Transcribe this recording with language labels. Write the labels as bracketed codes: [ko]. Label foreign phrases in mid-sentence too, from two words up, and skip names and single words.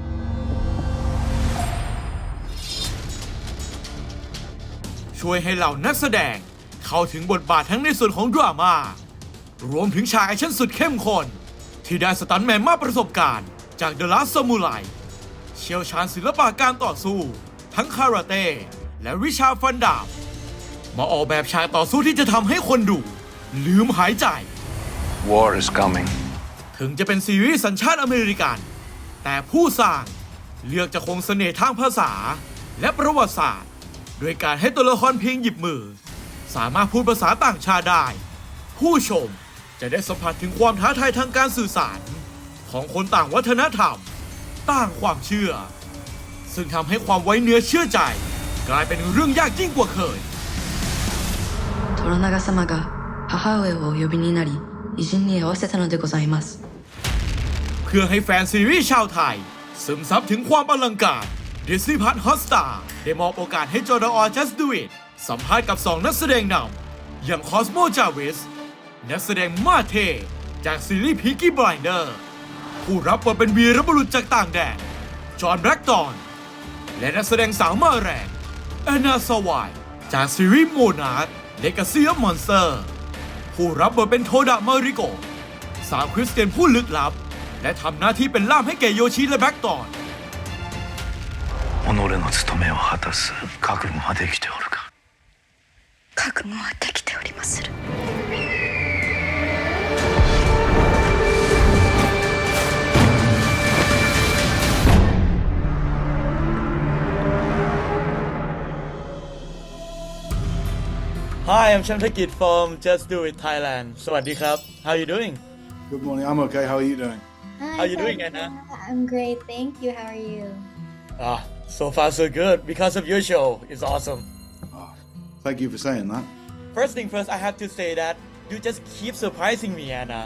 [th] ช่วยให้เหล่านักแสดงเข้าถึงบทบาททั้งในส่วนของดราม่ารวมถึงฉากแอคชั่นสุดเข้มข้นที่ได้สตันท์แมนมากประสบการณ์จาก The Last Samurai เชี่ยวชาญศิลปะการต่อสู้ทั้งคาราเต้และวิชาฟันดาบมาออกแบบฉากต่อสู้ที่จะทำให้คนดูลืมหายใจ [en] War is coming. [th] ถึงจะเป็นซีรีส์สัญชาติอเมริกันแต่ผู้สร้างเลือกจะคงเสน่ห์ทางภาษาและประวัติศาสตร์โดยการให้ตัวละครเพียงหยิบมือสามารถพูดภาษาต่างชาติได้ผู้ชมจะได้สัมผัสถึงความท้าทายทางการสื่อสารของคนต่างวัฒนธรรมต่างความเชื่อซึ่งทำให้ความไว้เนื้อเชื่อใจกลายเป็นเรื่องยากยิ่งกว่าเคย [ja] トロナガ様が母上をお呼びになり偉人に会わせたのでございます [th] เพื่อให้แฟนซีรีส์ชาวไทยซึมซับถึงความอลังการ Disney Hotstar ได้มอบโอกาสให้จอดอ Just Do It สัมภาษณ์กับ2นักแสดงนำอย่าง Cosmo Jarvis นักแสดงมาเทจากซีรีส์ Peaky Blinders ผู้รับบทเป็นวีรบุรุษจากต่างแดนจอห์นแบล็กตอนและนักแสดงสาวมาแรงแอนนาสวายจากซีรีส์โมนาร์คเลกาซีออฟมอนสเตอร์ผู้รับบทเป็นโทดะมาริโกสาวคริสเตียนผู้ลึกลับและทำหน้าที่เป็นล่ามให้แก่โยชิและแบล็กตอน [ja] 己の務めを果たす覚悟はできておるか覚悟はできておりまする [en] Hi, I'm Shamtakit from Just Do It Thailand [th] สวัสดีครับ [en] How are you doing? Good morning. I'm okay. How are you doing? Hi, How you doing, Sanada. Anna? I'm great, thank you. How are you? So far so good because of your show. It's awesome. Oh, thank you for saying that. First thing first, I have to say that you just keep surprising me, Anna.